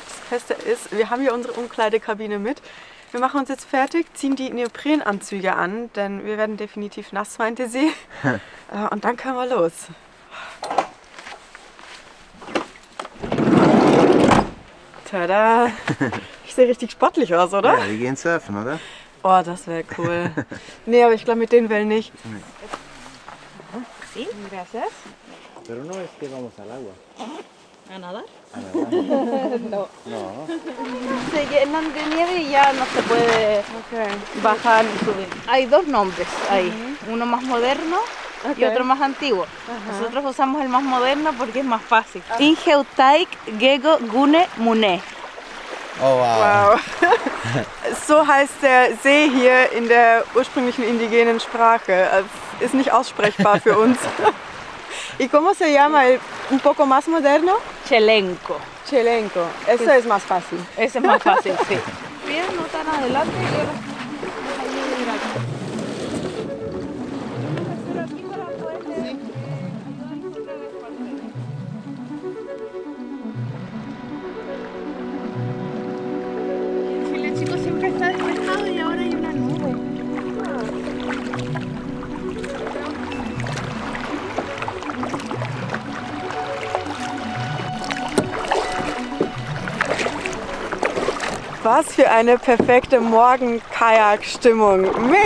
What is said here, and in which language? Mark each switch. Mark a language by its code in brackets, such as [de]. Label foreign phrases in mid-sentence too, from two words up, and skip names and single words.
[de] Das Beste ist, wir haben hier unsere Umkleidekabine mit. Wir machen uns jetzt fertig, ziehen die Neoprenanzüge an, denn wir werden definitiv nass, meinte sie. Und dann können wir los. Tada! Ich sehe richtig sportlich aus, oder? Ja, wir gehen surfen, oder? Oh, das wäre cool. Nee, aber ich glaube mit den Wellen nicht. [es] Sí, gracias. Pero no es que vamos al agua. ¿A nadar? No. Se llenan de nieve y ya no se puede bajar ni subir. Hay dos nombres ahí, uno más moderno y otro más antiguo. Nosotros usamos el más moderno porque es más fácil. Ingeutaik Gego Gune Mune. Oh wow. Wow. [de] So heißt der See hier in der ursprünglichen indigenen Sprache. Also, ist nicht aussprechbar für uns. [es] ¿Y cómo se llama el un poco más moderno? Chelenco. Chelenco. Eso es más fácil. Ese es más fácil, sí. Pies no tan adelante y ahora Chile, chicos, siempre está despejado y ahora hay una nube. [de] Was für eine perfekte Morgen-Kajak-Stimmung.